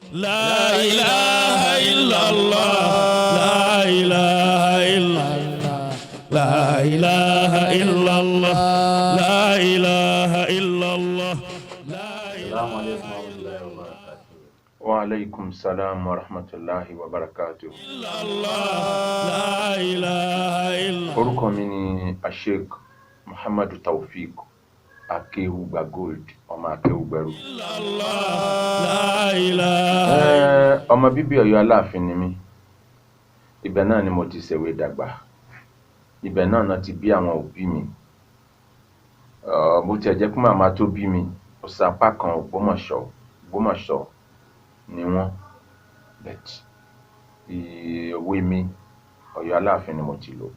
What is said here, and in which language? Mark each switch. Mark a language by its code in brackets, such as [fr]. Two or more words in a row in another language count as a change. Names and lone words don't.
[ar] لا إله إلا الله لا إله إلا الله لا إله إلا الله لا إله إلا الله. السلام عليكم ورحمة الله وبركاته. وعليكم السلام ورحمة الله وبركاته. لا إله إلا الله. [yo] Orúkọ mi ni SHEIKH Muhammadu TAOFEEK Akewugbagold ọmọ Akewugbaru. [ar] لا إله. [yo] Ọmọ bíbí Ọ̀yọ́ Aláàfin ni mí. Ibẹ̀ náà ni mo ti ṣèwé dàgbà. Ibẹ̀ náà ti bí àwọn òbí mi. Bó tiẹ̀ jẹ́ pé màmá tó bí mi ó sapá kan Ògbómọ̀ṣọ́ ni wọ́n. But ìwé mi Ọ̀yọ́ Aláàfin ni mo ti lò.